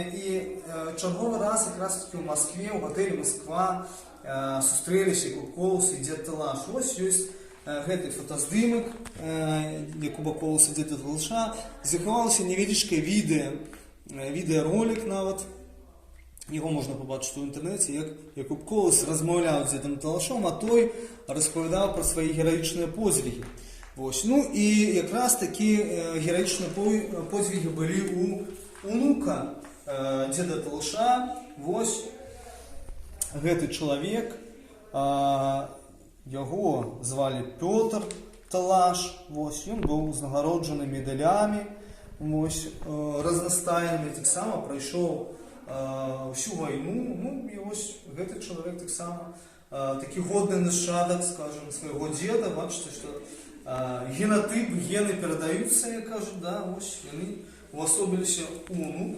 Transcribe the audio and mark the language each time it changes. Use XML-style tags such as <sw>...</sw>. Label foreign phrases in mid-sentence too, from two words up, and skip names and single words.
<be>І чарговы раз якраз такі ў Маскве, у гатэлі Москва, сустрэліся Якуб Колас і дзед Талаш. Вось ёсць гэты фотаздымак Якуба Коласа і дзеда Талаша. Захавалася невялічкае відэаролік нават,</be> <uk>Його можна побачити в інтернеті, як Якуб Колос розмовляв з Дідом Талашом, а той розповідав про свої героїчні подвиги. Ось. Ну і якраз такі героїчні подвиги були у онука Діда Талаша. Ось гэты чоловік, його звали Петр Талаш, ось, він був узнагароджений медалями, ось, разнастайними, так само пройшов всю війну, ну і ось гэты чоловік так само такі годний нащадок, скажем, свого діда, бачите, що генотип, гени передаються, як кажуть, да, ось вони уособилися у онуку.</uk>